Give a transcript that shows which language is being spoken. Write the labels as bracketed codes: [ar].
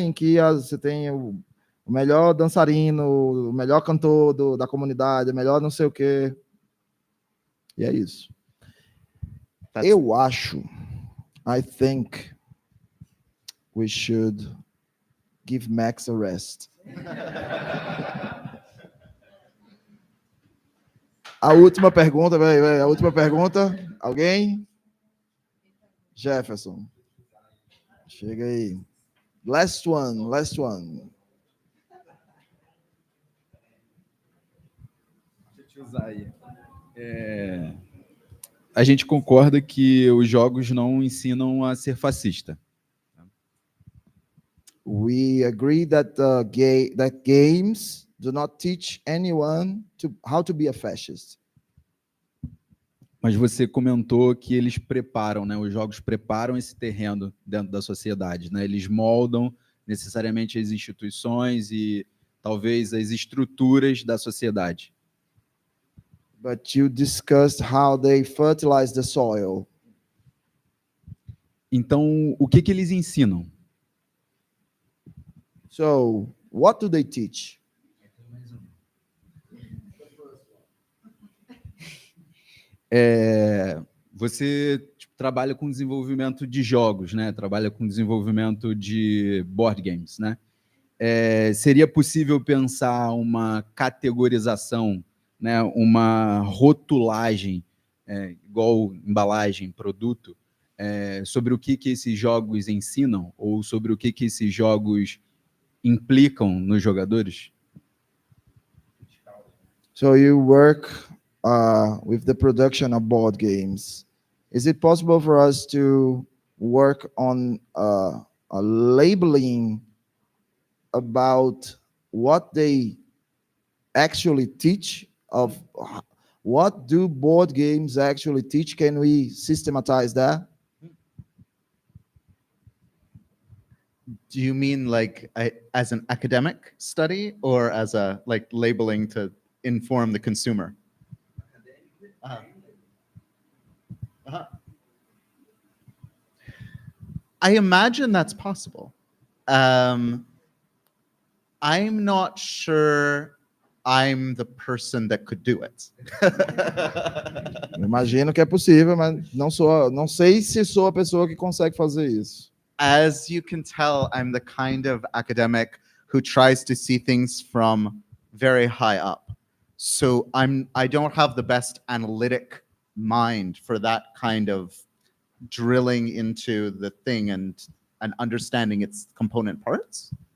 [pt] Em que você tem o melhor dançarino, o melhor cantor da comunidade, o melhor não sei o quê. E é isso. Eu acho, [en] I think we should give Max a rest. [pt] A última pergunta, a última pergunta. Alguém? Jefferson. Chega aí. [en] Last one. [pt] Deixa eu te usar aí. A gente concorda que os jogos não ensinam a ser fascista. [en] We agree that that games do not teach anyone how to be a fascist. [pt] Mas você comentou que eles preparam, né? Os jogos preparam esse terreno dentro da sociedade, né? Eles moldam necessariamente as instituições e talvez as estruturas da sociedade. [en] But you discussed how they fertilize the soil. [pt] Então, o que eles ensinam? [en] So, what do they teach? [pt] Você trabalha com desenvolvimento de jogos, né? Trabalha com desenvolvimento de board games, né? Seria possível pensar uma categorização, né? Uma rotulagem, igual embalagem, produto, sobre o que esses jogos ensinam ou sobre o que esses jogos implicam nos jogadores? [en] So you work with the production of board games. Is it possible for us to work on a labeling about what they actually teach, of what do board games actually teach? Can we systematize that? Do you mean like as an academic study or as a labeling to inform the consumer? I imagine that's possible. I'm not sure I'm the person that could do it. [pt] Imagino que é possível, mas não sei se sou a pessoa que consegue fazer isso. [en] As you can tell, I'm the kind of academic who tries to see things from very high up. So I don't have the best analytic mind for that kind of drilling into the thing and understanding its component parts.